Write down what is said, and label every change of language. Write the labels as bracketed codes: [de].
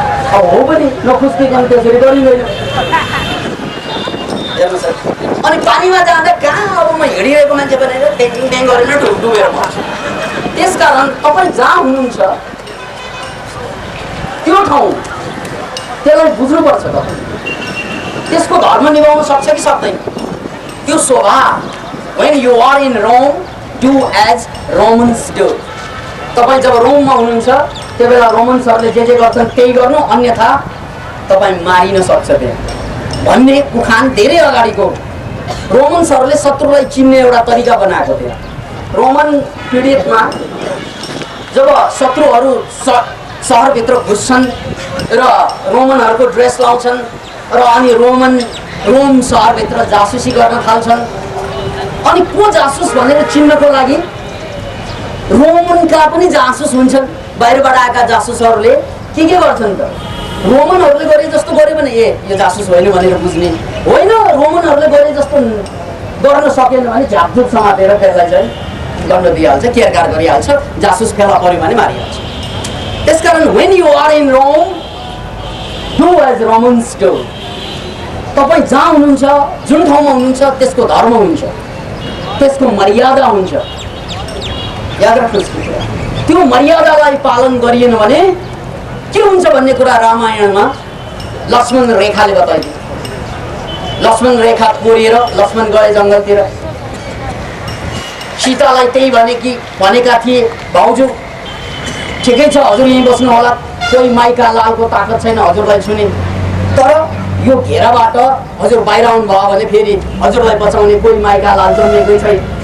[ne] अब हो पनि नखुस्किकन त्यसरी गरिँदैन। अनि पानीमा जाँदा कहाँ अब म हिँडिरहेको मान्छे भनेर ट्याङ ट्याङ गरेर डुबेर पर्छ। त्यसकारण तपाईँ जहाँ हुनुहुन्छ त्यो ठाउँ त्यसलाई बुझ्नुपर्छ। तपाईँ त्यसको धर्म निभाउन सक्छ कि सक्दैन त्यो स्वभाव। [en] when you are in Rome, do as Romans do। [ne] तपाईँ जब रोममा हुनुहुन्छ त्यो बेला रोमन्सहरूले जे गर्छन् त्यही गर्नु, अन्यथा तपाईँ मारिन सक्छ त्यहाँ भन्ने उखान धेरै अगाडिको। रोमन्सहरूले शत्रुलाई चिन्ने एउटा तरिका बनाएको थियो। रोमन पीडितमा जब शत्रुहरू सहरभित्र घुस्छन् र रोमनहरूको ड्रेस लाउँछन् र अनि रोम सहरभित्र जासुसी गर्न थाल्छन्, अनि को जासुस भनेर चिन्नको लागि रोमनका पनि जासुस हुन्छन्। बाहिरबाट आएका जासुसहरूले के गर्छन् त रोमनहरूले गरे जस्तो गर्यो भने ए यो जासुस होइन भनेर बुझ्ने होइन। रोमनहरूले गरे जस्तो गर्न सकेन भने झापझुप समातेर त्यसलाई चाहिँ दण्ड दिइहाल्छ, केरकार गरिहाल्छ। जासुस फेला पर्यो भने मारिहाल्छ। त्यसकारण [en] when you are in Rome, do as Romans do। [ne] तपाईँ जहाँ हुनुहुन्छ, जुन ठाउँमा हुनुहुन्छ त्यसको धर्म हुन्छ, त्यसको मर्यादा हुन्छ। याद राख्नुहोस्, त्यो मर्यादालाई पालन गरिएन भने के हुन्छ भन्ने कुरा रामायणमा लक्ष्मण रेखाले बताइदियो। लक्ष्मण रेखा कोरिएर लक्ष्मण गए जङ्गलतिर। सीतालाई त्यही भनेका थिए, भाउजू ठिकै छ हजुर यहीँ बस्नु होला, कोही माइका लालको ताकत छैन हजुरलाई छुने, तर यो घेराबाट हजुर बाहिर आउनुभयो भने फेरि हजुरलाई बचाउने कोही माइका लाल जन्मेकै छैन।